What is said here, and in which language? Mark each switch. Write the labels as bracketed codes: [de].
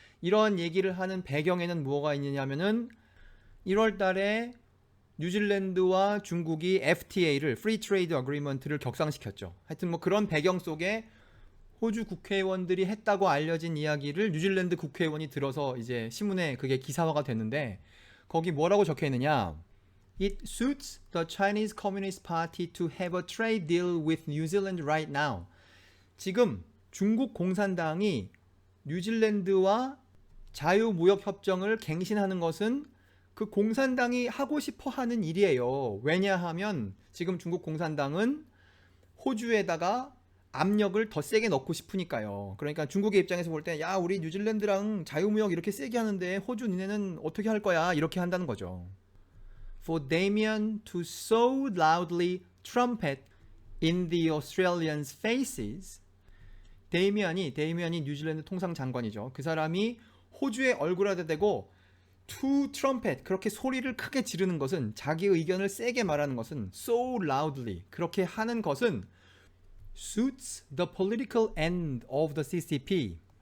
[ko] 이런 얘기를 하는 배경에는 뭐가 있느냐면은 1월 달에 뉴질랜드와 중국이 FTA를, Free Trade Agreement를 격상시켰죠. 하여튼 뭐 그런 배경 속에 호주 국회의원들이 했다고 알려진 이야기를 뉴질랜드 국회의원이 들어서 이제 신문에 그게 기사화가 됐는데, 거기 뭐라고 적혀 있느냐? [en] It suits the Chinese Communist Party to have a trade deal with New Zealand right now. [ko] 지금 중국 공산당이 뉴질랜드와 자유무역협정을 갱신하는 것은 그 공산당이 하고 싶어 하는 일이에요. 왜냐하면 지금 중국 공산당은 호주에다가 압력을 더 세게 넣고 싶으니까요. 그러니까 중국의 입장에서 볼 때, 야, 우리 뉴질랜드랑 자유무역 이렇게 세게 하는데 호주 니네는 어떻게 할 거야? 이렇게 한다는 거죠. [en] For Damien to so loudly trumpet in the Australians' faces. [ko] 데이미안이 뉴질랜드 통상 장관이죠. 그 사람이 호주의 얼굴에다 대고 [en] to trumpet, [ko] 그렇게 소리를 크게 지르는 것은, 자기 의견을 세게 말하는 것은, [en] so loudly, [ko] 그렇게 하는 것은 [en] suits the political end of the CCP.